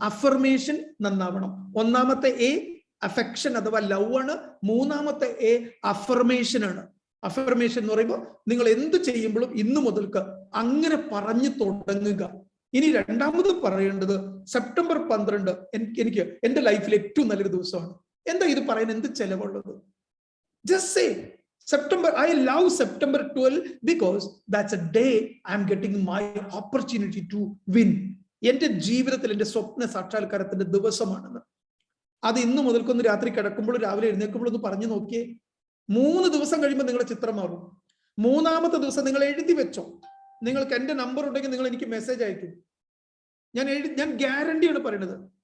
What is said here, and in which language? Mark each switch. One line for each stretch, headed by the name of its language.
Malayalam: Affirmation നന്നാവണം. ഒന്നാമത്തെ A affection അഥവാ ലവ് ആണ്. മൂന്നാമത്തെ എ അഫർമേഷൻ ആണ്. അഫർമേഷൻ എന്ന് പറയുമ്പോൾ നിങ്ങൾ എന്ത് ചെയ്യുമ്പോഴും ഇന്നു മുതൽക്ക് അങ്ങനെ പറഞ്ഞു തുടങ്ങുക. ഇനി രണ്ടാമത് പറയേണ്ടത് സെപ്റ്റംബർ 12 എനിക്ക് എന്റെ ലൈഫിൽ ഏറ്റവും നല്ലൊരു ദിവസമാണ്. എന്താ ഇത് പറയാൻ എന്ത് ചെലവുള്ളത്?
English: Just say September, I love September 12 because that's a day I'm getting my opportunity to win.
Malayalam: എന്റെ ജീവിതത്തിൽ എന്റെ സ്വപ്ന സാക്ഷാത്കാരത്തിന്റെ ദിവസമാണെന്ന്. അത് ഇന്നു മുതൽക്കൊന്ന് രാത്രി കിടക്കുമ്പോൾ രാവിലെ എഴുന്നേൽക്കുമ്പോൾ ഒന്ന് പറഞ്ഞു നോക്കിയേ. 3 ദിവസം കഴിയുമ്പോൾ നിങ്ങളുടെ ചിത്രം മാറും. 3-ാമത്തെ ദിവസം നിങ്ങൾ എഴുതി വെച്ചോ. നിങ്ങൾക്ക് എന്റെ നമ്പർ ഉണ്ടെങ്കിൽ നിങ്ങൾ എനിക്ക് മെസ്സേജ് അയക്കും. ഞാൻ ഗ്യാരണ്ടിയാണ് പറയുന്നത്.